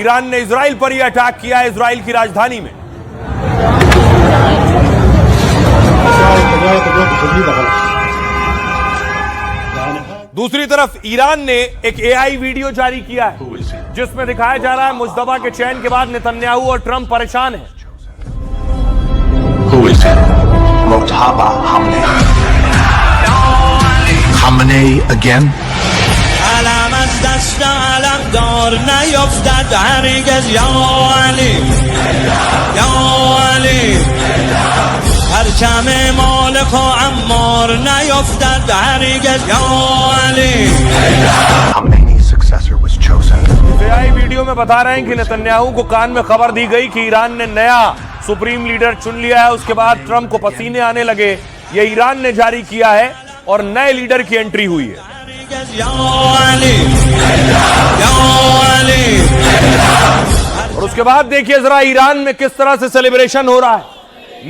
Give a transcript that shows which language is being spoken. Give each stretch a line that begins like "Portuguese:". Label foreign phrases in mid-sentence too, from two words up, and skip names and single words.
Hindi: ईरान ने इजराइल पर ही अटैक किया है, इजराइल की राजधानी में। दूसरी तरफ ईरान ने एक
English: AI video
Hindi: जारी किया है जिसमें दिखाया जा रहा है मुश्तबा के चयन के बाद नेतन्याहू और ट्रंप परेशान हैं।
English: Mojtaba Khamenei again.
Persian: علم از دست علم دار نیفتد هرگز
Arabic: یا علی یا علی
Persian: پرچم مالک و عمار نیفتد هرگز
Arabic: یا علی
English: Khamenei's successor was chosen. AI video
Hindi: में बता रहे हैं कि नेतन्याहू को कान में खबर दी गई कि ईरान ने नया सुप्रीम लीडर चुन लिया है। उसके बाद ट्रंप को पसीने आने लगे। यह ईरान ने जारी किया है और नए लीडर की एंट्री हुई है। और उसके बाद देखिए जरा ईरान में किस तरह से सेलिब्रेशन हो रहा है।